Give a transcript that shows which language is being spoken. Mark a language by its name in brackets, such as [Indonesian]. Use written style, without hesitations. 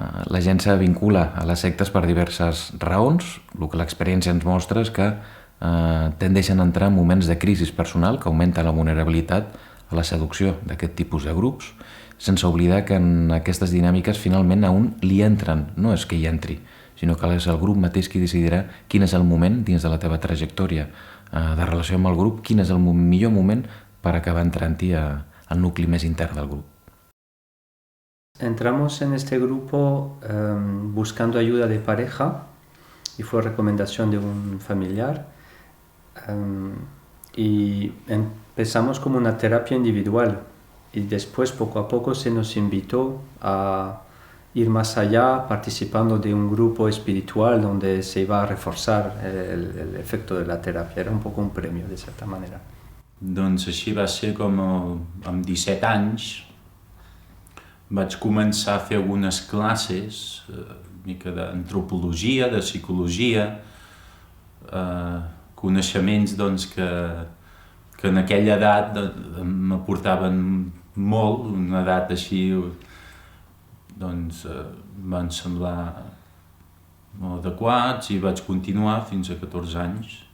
[Catalan] La gent se vincula a les sectes per diverses raons. El que l'experiència ens mostra és que tendeixen a entrar en moments de crisi personal que augmenta la vulnerabilitat a la seducció d'aquest tipus de grups, sense oblidar que en aquestes dinàmiques finalment a un li entren, no és que hi entri, sinó que és el grup mateix qui decidirà quin és el moment dins de la teva trajectòria de relació amb el grup, quin és el millor moment per acabar entrant-hi al nucli més intern del grup. [Spanish] Entramos en este grupo buscando ayuda de pareja y fue recomendación de un familiar y empezamos como una terapia individual y después poco a poco se nos invitó a ir más allá participando de un grupo espiritual donde se iba a reforzar el efecto de la terapia, era un poco un premio de cierta manera. [Catalan] Doncs així va ser com amb 17 anys vaig començar a fer algunes classes, una mica d'antropologia, de psicologia, coneixements doncs, que en aquella edat m'aportaven molt, una edat així doncs, van semblar molt adequats i vaig continuar fins a 14 anys.